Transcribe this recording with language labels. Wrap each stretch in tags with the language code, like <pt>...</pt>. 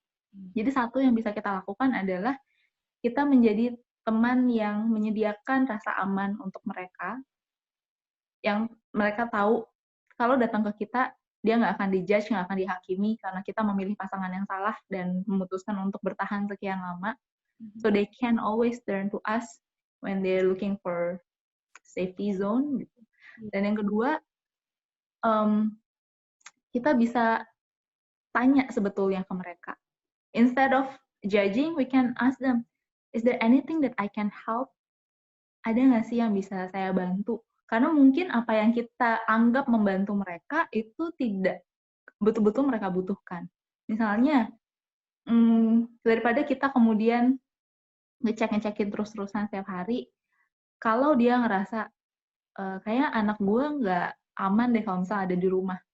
<id>Jadi satu yang bisa kita lakukan adalah kita menjadi teman yang menyediakan rasa aman untuk mereka, yang mereka tahu kalau datang ke kita, dia nggak akan dijudge, nggak akan dihakimi karena kita memilih pasangan yang salah dan memutuskan untuk bertahan sekian lama.</id> <en>So they can always turn to us when they're looking for safety zone.</en> <id>Gitu. Dan yang kedua, kita bisa tanya sebetulnya ke mereka.</id> <en>Instead of judging, we can ask them, is there anything that I can help?</en> <id>Ada nggak sih yang bisa saya bantu? Karena mungkin apa yang kita anggap membantu mereka itu tidak betul-betul mereka butuhkan. Misalnya, daripada kita kemudian ngecekin terus-terusan setiap hari, kalau dia ngerasa, kayaknya anak gue nggak aman deh kalau misalnya ada di rumah.</id>